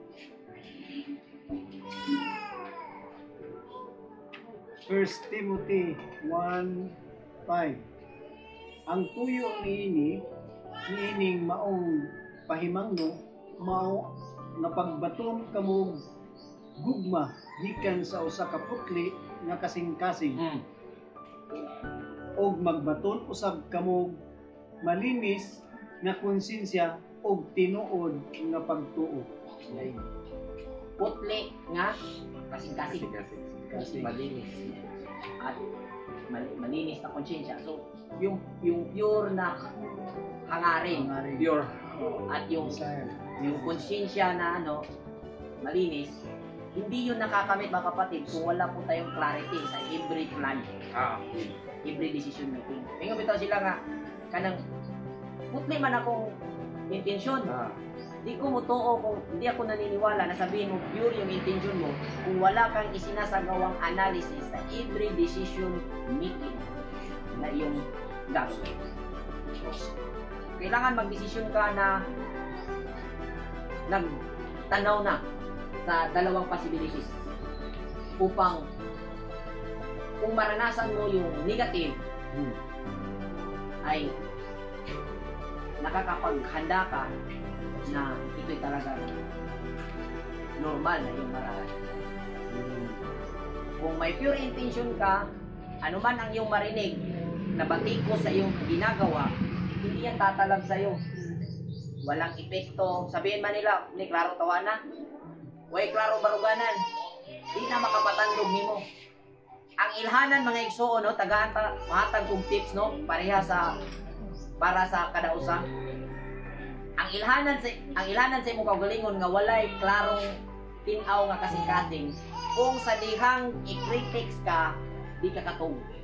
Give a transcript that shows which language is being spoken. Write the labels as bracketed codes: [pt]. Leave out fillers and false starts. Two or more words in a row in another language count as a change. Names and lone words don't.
[ceb] First Timothy 1:5 Ang tuyo niining maong pahimangno mao napagbaton kamo gugma gikan sa usa ka putli nga kasing-kasing og magbaton usab kamo malinis nga konsensya og tinuod nga pagtuo. Putli nga kasing-kasing [tl] Kasi malinis. at malinis na konsensya. So, yung pure na hangarin Pure. at yung Desire. konsensya na malinis, hindi yun nakakamit mga kapatid kung wala po tayong clarity sa [en] every plan, every decision making. [ceb] Ngayon bitaw sila nga kanang putli man akong intensyon. Di ko mutuo [tl] kung hindi ako naniniwala na sabihin mo pure yung intention mo kung wala kang isinasagawang analysis sa [en] every decision making [tl] na iyong gagawin. Kailangan magdesisyon ka na nagtanaw na sa dalawang possibilities upang kung maranasan mo yung negative ay nakakapaghanda ka na ito'y talaga normal na yung maranasan. Kung may [en] pure intention [tl] ka, anuman ang iyong marinig na batikos sa iyong ginagawa, hindi yan tatalab sa iyo. Walang epekto. Sabihin man nila, [ceb] ni klaro tawanan, way klaro baruganan, di na makapatandog nimo. Ang ilhanan mga igsoon, tagaan mahatag kong tips pareha para sa kada usa. Ang ilhanan sa imong kaugalingon nga walay klarong tin-aw nga kasing-kasing kung sa dihang i-critics ka di ka katong.